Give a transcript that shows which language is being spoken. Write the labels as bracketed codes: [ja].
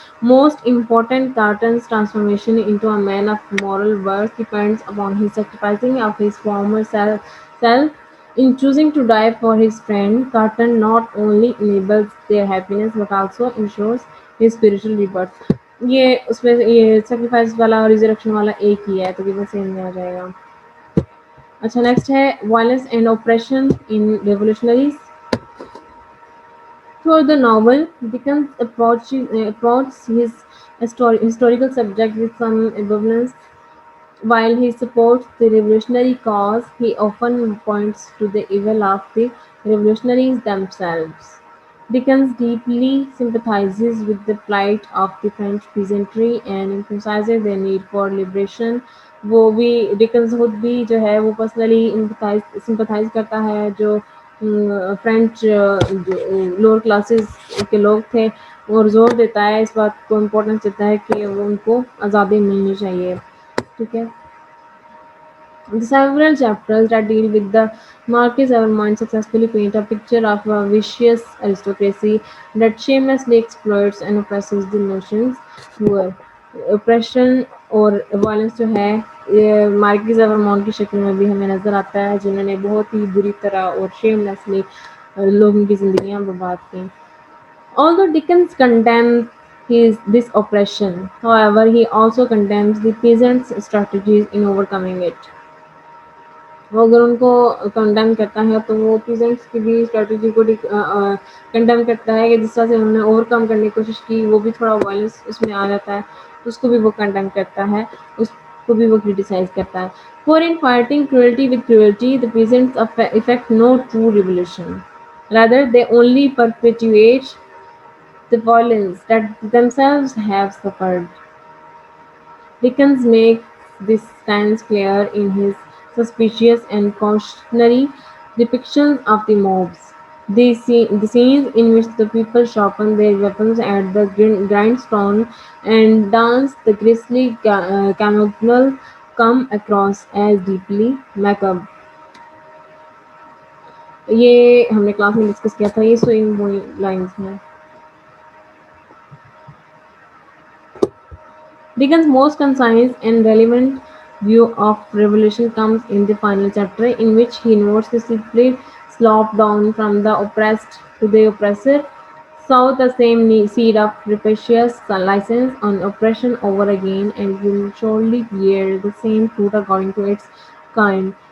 [en] Most important, Carton's transformation into a man of moral worth depends upon his sacrificing of his former self. In choosing to die for his friend, Carton not only enables their happiness but also ensures his spiritual rebirth. [ur] یہ اس میں یہ sacrifice والا اور resurrection والا ایک ہی ہے، تو یہ سیم میں آ جائے گا. اچھا، نیکسٹ ہے violence and operation in ریولیوشنریز. [en] Throughout the novel, Dickens approaches his historical subject with some ambivalence. While he supports the revolutionary cause, he often points to the evil of the revolutionaries themselves. Dickens deeply sympathizes with the plight of the French peasantry and emphasizes their need for liberation. [ur] وہ بھی Dickens خود بھی جو ہے وہ personally sympathise کرتا ہے جو فرینچ لوور کلاسز کے لوگ تھے، اور زور دیتا ہے، اس بات کو امپورٹنس دیتا ہے کہ وہ ان کو آزادی ملنی چاہیے. ٹھیک ہے. [en] The several chapters that deal with the Marquis Evermond successfully paint a picture of a vicious aristocracy that shamelessly exploits and oppresses the nation's poor. Oppression [ur] اور [en] violence [ur] جو ہے مارکیز ایورمونٹ کی شکل میں بھی ہمیں نظر آتا ہے، جنہوں نے بہت ہی بری طرح اور شیم لیسلی لوگوں کی زندگیاں برباد کی. [en] Although Dickens condemns this oppression, however, he also condemns the peasants' strategies in overcoming it. [ur] وہ اگر ان کو کنڈیم کرتا ہے تو وہ پیزنٹس کی بھی اسٹریٹجی کو کنڈیم کرتا ہے کہ جس طرح سے انہوں نے اوور کم کرنے کی کوشش کی، وہ بھی تھوڑا وائلنس اس میں آ جاتا ہے، اس کو بھی وہ کنڈیم کرتا ہے، اس کو بھی وہ کریٹیسائز کرتا ہے. [en] For in fighting cruelty with cruelty, the peasants effect no true revolution. Rather, they only perpetuate the violence that themselves have suffered. Dickens makes this stance clear in his suspicious and cautionary depictions of the mobs. The scenes in which the people sharpen their weapons at the grindstone and dance the grisly camouflage come across as deeply macabre. [ur] یہ ہم نے class میں discuss کیا تھا، یہ swing lines ہیں. [en] Dickens' most concise and relevant view of revolution comes in the final chapter, in which he notes the slippery slope down from the oppressed to the oppressor, sow the same seed of rapacious license on oppression over again, and will surely bear the same fruit according to its kind.